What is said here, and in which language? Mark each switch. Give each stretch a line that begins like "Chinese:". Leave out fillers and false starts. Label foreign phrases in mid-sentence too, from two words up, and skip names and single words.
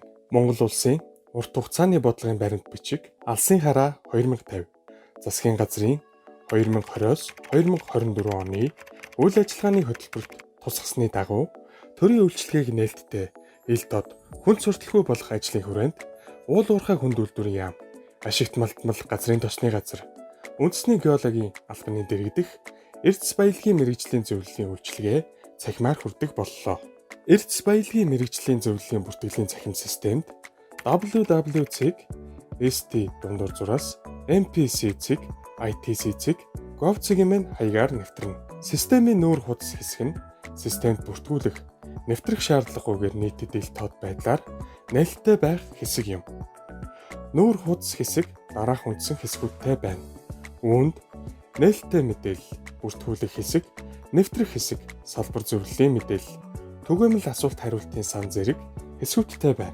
Mongolian: Монгол улсын урт хугацааны бодлогын баримт бичиг Алсын хараа 2050 засгийн газрын 2020-с 2024 оны үйл ажиллагааны хөтөлбөрт тусгасны дагуу төрийн үйлчилгээг нээлттэй ил дод хүнд сурталгүй болгох ажлын хүрээнд уул уурхай хүнд үйлдвэрийн яам, ашигт малтмал газрын тосны газар, үндэсний геологийн албаны дэргэдэх эрдэс баялагын мэргэжлийн зөвлөлийн үйлчилгээ цахимаар хүрдэг боллоо. Эрдэс баялагын мэргэжлийн зөвлөлийн бүртгэлийн цахим системд www.st.MPC.ITC.gov.cg хаягаар нэвтрэнэ. Системийн нүүр хуудас хэсэг нь системд бүртгүүлэх, нэвтрэх шаардлагагүйгээр нийтэд ил тод байдлаар нээлттэй байх хэсэг юм. Нүүр хуудас хэсэг дараах үндсэн хэсгүүдтэй байна. Үүнд нээлттэй мэдээлэл, бүртгүүлэх хэсэг, нэвтрэх хэсэг, салбар зөвлөлийн мэдээлэл, түгээмэл асуулт хариултын сан зэрэг хэсгүүдтэй байна.